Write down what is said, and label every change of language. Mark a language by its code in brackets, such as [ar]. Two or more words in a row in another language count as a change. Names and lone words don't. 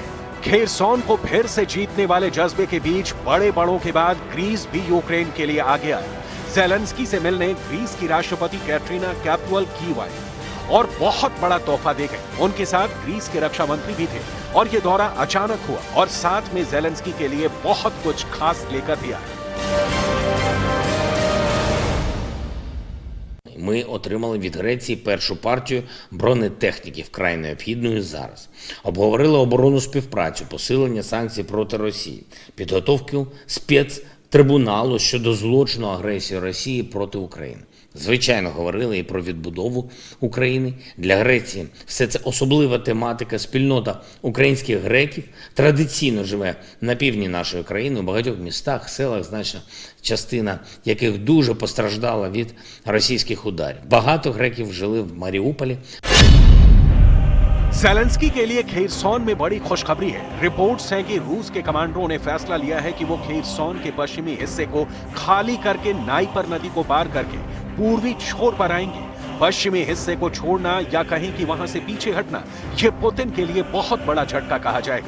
[hi] खेरसॉन को फिर से जीतने वाले जज्बे के बीच बड़े बड़ों के बाद ग्रीस भी यूक्रेन के लिए आ गया है। ज़ेलेंस्की से मिलने ग्रीस की राष्ट्रपति कैटरीना कैपुअल की आई और बहुत बड़ा तोहफा दे गए। उनके साथ ग्रीस के रक्षा मंत्री भी थे और ये दौरा अचानक हुआ और साथ में ज़ेलेंस्की के लिए बहुत कुछ खास लेकर भी आया। [uk] Ми отримали від Греції першу партію бронетехніки, вкрай необхідної зараз. Обговорили оборонну співпрацю, посилення санкцій проти Росії, підготовку спецтрибуналу щодо злочину агресії Росії проти України. Звичайно, говорили і про відбудову України. Для Греції все це особлива тематика. Спільнота українських греків традиційно живе на півдні нашої країни, у багатьох містах, селах, значна частина яких дуже постраждала від російських ударів. Багато греків жили в Маріуполі. [hi] ज़ेलेंस्की के लिए खेरसॉन में बड़ी खुशखबरी है। रिपोर्ट्स हैं कि रूस के कमांडरों ने फैसला लिया है कि वो खेरसॉन के पश्चिमी हिस्से को खाली करके नाइपर नदी को पार करके पूर्वी छोर पर आएंगे। पश्चिमी हिस्से को छोड़ना या कहीं कि वहां से पीछे हटना, ये पुतिन के लिए बहुत बड़ा झटका कहा जाएगा।